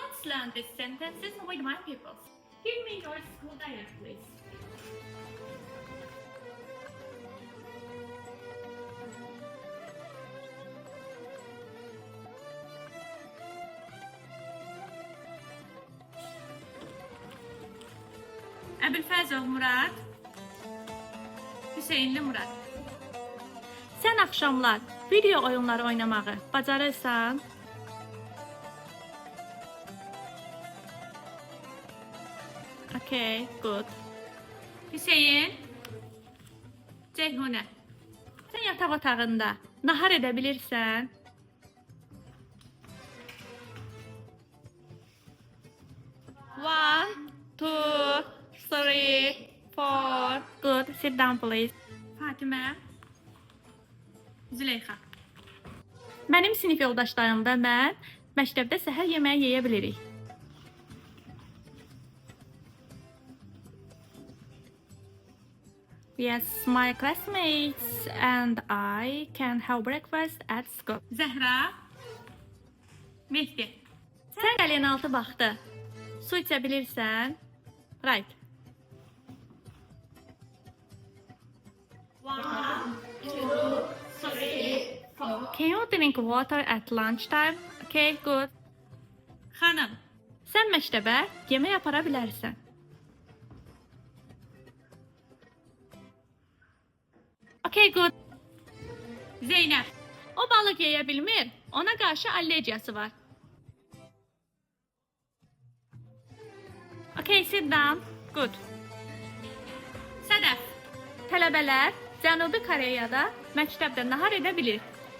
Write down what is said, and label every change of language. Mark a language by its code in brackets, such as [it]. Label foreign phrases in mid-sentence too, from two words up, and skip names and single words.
[en] Let's learn these sentences with my people. Give me your school diary, please. [az] Əbülfəzov Murad, Hüseynli Murad. Sən axşamlar video oyunları oynamağı bacarırsan? [en] Okay, good. [az] Hüseyin, Ceyhunə, sən yataq otağında nahar edə bilirsən? [en] One, two, three, four. Good. Sit down, please. [az] Fatimə, Züleyxa. Mənim sinif yoldaşlarım və mən məktəbdə səhər yeməyi yeyə bilirik. [en] Yes, my classmates and I can have breakfast at school. [az] Zəhra, Mehdi. Sən qəlyan altı vaxtı su içə bilirsən? [en] Right. One, two, three, four. Can you drink water at lunchtime? Okay, good. [az] Xanım, sən məktəbə yemək apara bilərsən. [en] Okay, good. [az] Zeynep, o balık yeyə bilmir, ona qarşı allergiyası var. [en] Okay, sit down. Good. [az] Sədəf, tələbələr Cənubi Koreyada məktəbdə nahar edə bilir.